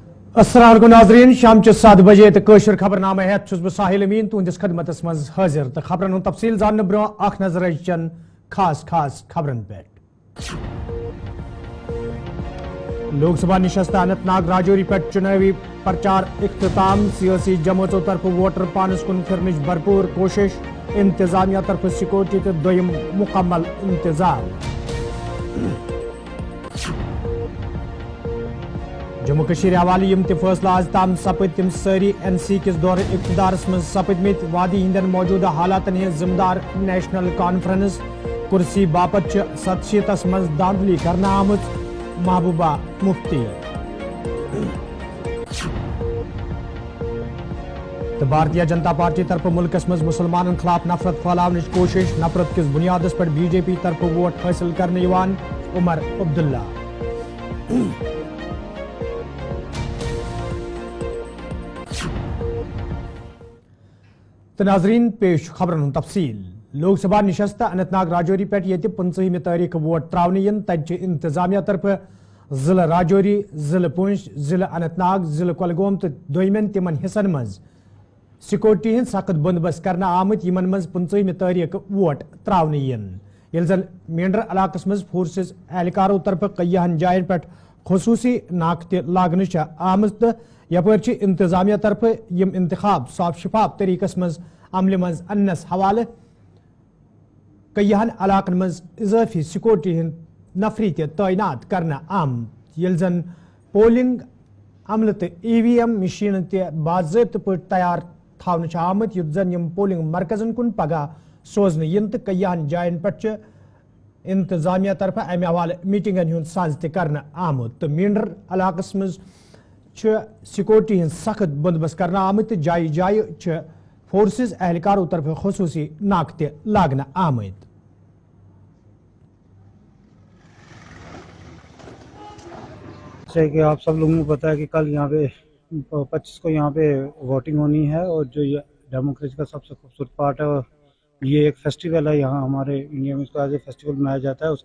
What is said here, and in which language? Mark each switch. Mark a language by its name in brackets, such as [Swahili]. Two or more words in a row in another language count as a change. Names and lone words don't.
[Kashmiri] अस्सलाम वालेकुम नाज़रीन, शाम 7 बजे तो खबरनामा हेत छुस बह साहिल अमीन तुंदिस खदमतस मज हाजिर तो खबरन हुंद तफसील जानने ब्रो अख नजर चन खास खबरन पे। लोकसभा निशस्त अनंतनाग राजौरी पे चुनावी प्रचार इख्तिताम, सियासी जमातों तरफ वोटर पानस कुन फिरनच भरपूर कोशिश, इंतजामिया तरफ सिक्योरिटी तो दोयम मुकम्मल इंतजाम। जम्मू कश्मीर हवाले यम ते फैसला आज ताम सपद तम सारी NC किस दौर इख्तिदारस मज सपदमित, वादी हिंदन मौजूदा हालातन है जिम्मेदार नेशनल कॉन्फ्रेंस, कुर्सी बापत 700 मज दांधली करना आमद, महबूबा मुफ्ती। तो भारतीय जनता पार्टी तरफ मुल्कस मज मुसलमानन खिलाफ नफरत फैलावनच कोशिश, नफरत किस बुनियादस पर BJP तरफ वोट हासिल करने यवान, उमर अब्दुल्ला। तो नाजरीन पेश खबरन तफसील। लोकसभा निशस्त अनंतनाग राजौरी पे ये 15 तारीख वोट त्रावन इन तज इंतजामिया तरफ जिला राजौरी, जिला पुंछ, जिला अनंतनाग, जिला कुलगाम तो दोयमन तिमन हिस्सन मज सिक्योरिटी हंद सख्त बंदोबस्त करना आमत, यमन मज 15 तारीख वोट त्रावन इन। ये जन मेंढर इलाकस मज फोर्सेस एहलकारों तरफ कईहन जायन पे खसूसी नाक लागन आमत, यपर इंतजामिया तरफ यम इंतखाब साफ शफाफ तरीकस मज अमल मज अन्नस हवाले कईहन इलाकन मज इजाफी सिक्योरिटी हंद नफरी तैनात करना आम, ये जन पोलिंग अमल तो EVM मशीन बाज़ाब्त पे तैयार थावन आमत, युत जन यम पोलिंग मरकजन कुन पगह सोजन इन तो कईहन जायन पे इंतजामिया तरफ अमे हवाले मीटिंगन हुंद साज करना आमुत। तो मेंढर इलाकस मज सिक्योरिटी हंद सख्त बंदोबस्त करना आमत, जाय जाय फोर्सेस एहलकारों तरफ खसूसी नाक लागना आमद। [Hindi] जैसे कि आप सब लोगों को पता है कि कल यहाँ पे 25 को यहाँ पे वोटिंग होनी है, और जो ये डेमोक्रेसी का सबसे खूबसूरत पार्ट है, और ये एक फेस्टिवल है यहाँ हमारे इंडिया में, इसको [English] as a festival [Hindi] मनाया जाता है।